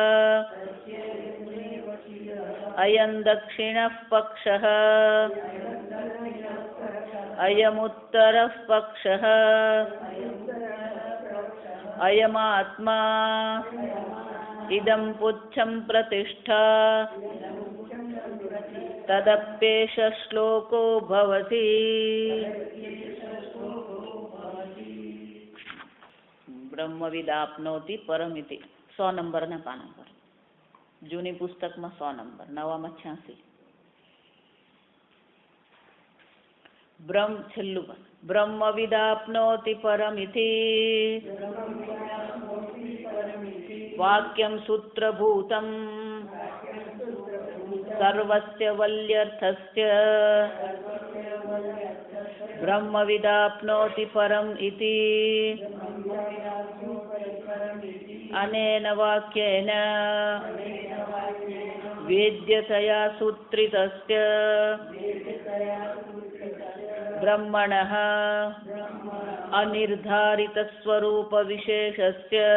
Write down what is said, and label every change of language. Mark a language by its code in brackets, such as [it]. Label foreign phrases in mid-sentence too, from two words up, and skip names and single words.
[sa] अयं दक्षिणः पक्षः अयमुत्तरः पक्षः अयमात्मा इदं पुच्छं प्रतिष्ठा तदप्येष श्लोको भवति। ब्रह्मविदाप्नोति परमिति [gu] 100 નંબરના પાના પર જૂની પુસ્તકમાં 100 નંબર, નવામાં 86. [sa] છેલ્લું ब्रह्मविदाप्नोति परमिति वाक्यम सूत्रभूतम सर्वस्य वल्यर्थस्य ब्रह्मविदाप्नोति परम इति अनेन वाक्येन वेद्यतया सूत्रितस्य ब्रह्मणः अनिर्धारितस्वरूपविशेषस्य